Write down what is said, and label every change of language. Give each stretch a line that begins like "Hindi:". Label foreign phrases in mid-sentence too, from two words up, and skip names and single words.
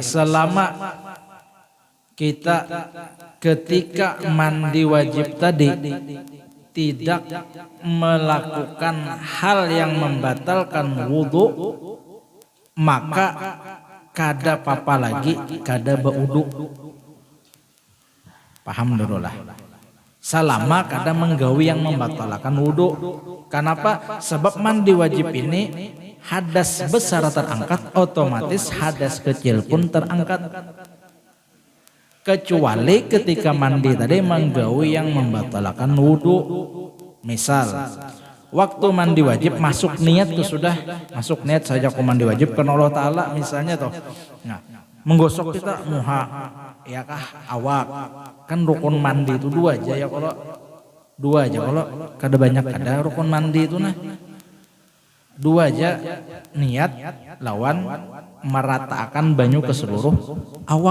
Indonesian: Selama kita ketika mandi wajib tadi tidak melakukan hal yang membatalkan wudu, maka
Banjar: kada apa lagi kada baudu.
Indonesian: Paham dulu lah. Selama
Banjar: kada menggawi
Indonesian: yang membatalkan wudu. Kenapa? Sebab mandi wajib ini hadas besar terangkat, otomatis hadas kecil pun terangkat. Kecuali ketika mandi tadi menggawi yang membatalkan wudu. Misal waktu mandi wajib masuk niat tuh sudah masuk niat saja aku mandi wajib karena Allah Ta'ala misalnya toh.
Banjar: Nah, menggosok kita muha ya kah awak, kan rukun mandi itu dua aja ya, kalau dua aja, kalau kada banyak kada rukun mandi itu nah dua aja, niat lawan meratakan banyu ke seluruh awak.